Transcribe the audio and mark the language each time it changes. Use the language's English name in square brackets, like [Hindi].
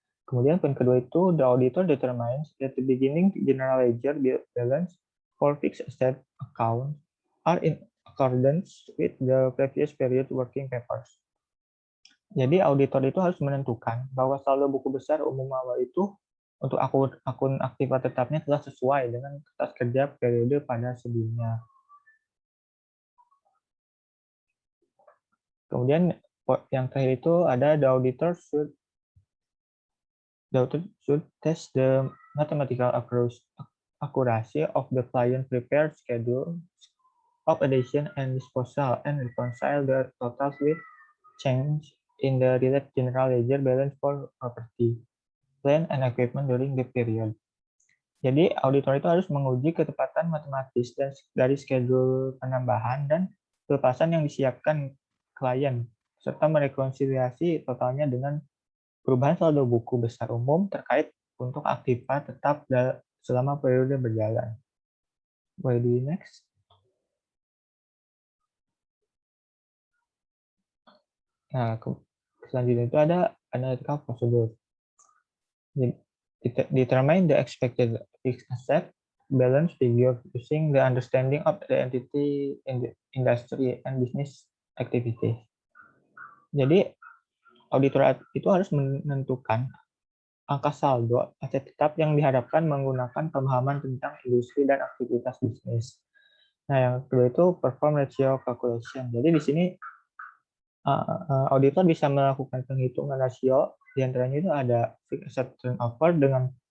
[Indonesian] Kemudian poin kedua itu, [English] the auditor determines that the beginning general ledger balance for fixed asset account are in accordance with the previous period working papers. [Indonesian] Jadi auditor itu harus menentukan bahwa saldo buku besar umum awal itu untuk akun aktiva tetapnya telah sesuai dengan kertas kerja periode pada sebelumnya. Kemudian yang terakhir itu ada [English] the auditor should test the mathematical accuracy of the client prepared schedule of addition and disposal and reconcile the totals with change in the related general ledger balance for property, plant and equipment during the period. [Indonesian] Jadi auditor itu harus menguji ketepatan matematis dari schedule penambahan dan pelepasan yang disiapkan klien, serta merekonsiliasi totalnya dengan perubahan saldo buku besar umum terkait untuk aktiva tetap selama periode berjalan. Boleh di next. Nah, selanjutnya itu ada analytical procedure. [English] Determine the expected fixed asset balance figure using the understanding of the entity in the industry and business activity. [Indonesian] Jadi auditor itu harus menentukan angka saldo aset tetap yang diharapkan menggunakan pemahaman tentang industri dan aktivitas bisnis. Nah, yang kedua itu [English] perform ratio calculation. [Indonesian] Jadi di sini auditor bisa melakukan penghitungan rasio, di antaranya itu ada fixed asset turnover dengan